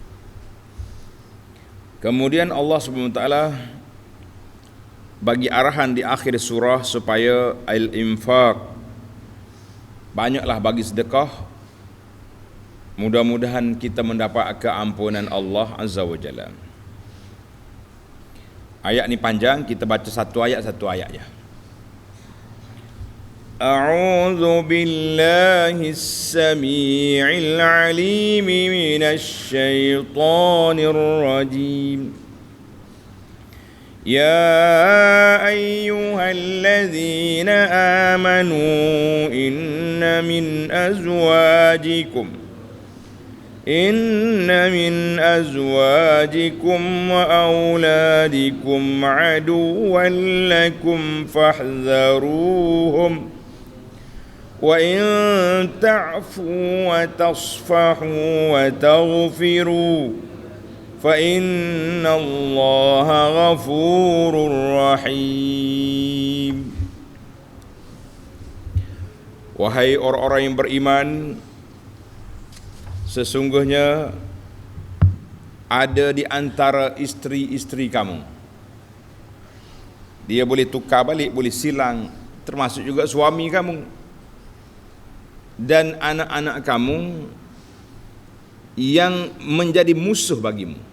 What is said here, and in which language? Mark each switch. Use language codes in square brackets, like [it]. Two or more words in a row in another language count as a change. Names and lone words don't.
[ms] Kemudian Allah SWT bagi arahan di akhir surah supaya al-infaq, banyaklah bagi sedekah. Mudah-mudahan kita mendapat keampunan Allah [ar] Azza wa Jalla. [ms] Ayat ni panjang, kita baca satu ayat ya. [ar] أعوذ بالله السميع العليم من الشيطان الرجيم. يا أيها الذين آمنوا إن من أزواجكم وأولادكم عدوا لكم فاحذروهم وإن تعفوا وتصفحوا وتغفروا فإن الله غفور رحيم. [ms] Wahai orang-orang yang beriman, sesungguhnya ada di antara isteri-isteri kamu. Dia boleh tukar balik, boleh silang, termasuk juga suami kamu dan anak-anak kamu yang menjadi musuh bagimu.